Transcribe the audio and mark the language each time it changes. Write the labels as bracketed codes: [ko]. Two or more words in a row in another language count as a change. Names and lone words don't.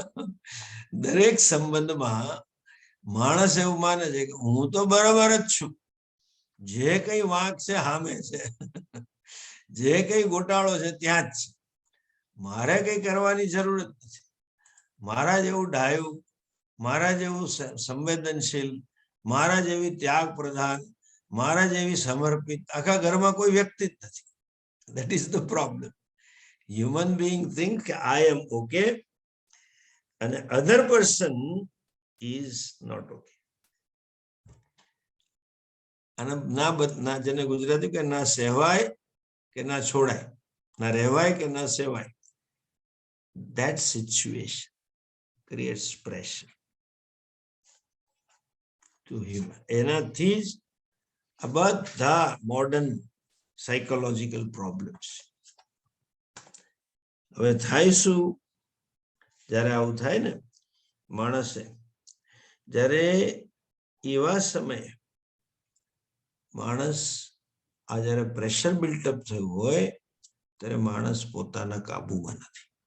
[gu] દરેક સંબંધમાં માણસ એવું માને છે કે હું તો બરાબર જ છું, જે કઈ વાંક છે સામે છે, જે કઈ ગોટાળો છે ત્યાં જ છે, મારે કઈ કરવાની જરૂર જ નથી. મારા જેવું ડાયું, મારા જેવું સંવેદનશીલ, મારા જેવી ત્યાગ પ્રધાન, મારા જેવી સમર્પિત આખા ઘરમાં કોઈ વ્યક્તિ જ નથી. [en] That is the problem. Human being think I am okay and other person is not okay. [gu] અને ના જેને ગુજરાતી કે ના સહેવાય કે ના છોડાય, ના રહેવાય કે ના સેવાય. [en] That situation creates pressure to human. [gu] એનાથી જ આ બધા [en] modern psychological problems. [gu] હવે થાય શું જ્યારે આવું થાય ને માણસે, જ્યારે એવા સમયે માણસ આ જ્યારે [en] pressure built-up [gu] થયું હોય ત્યારે માણસ પોતાના કાબુમાં નથી.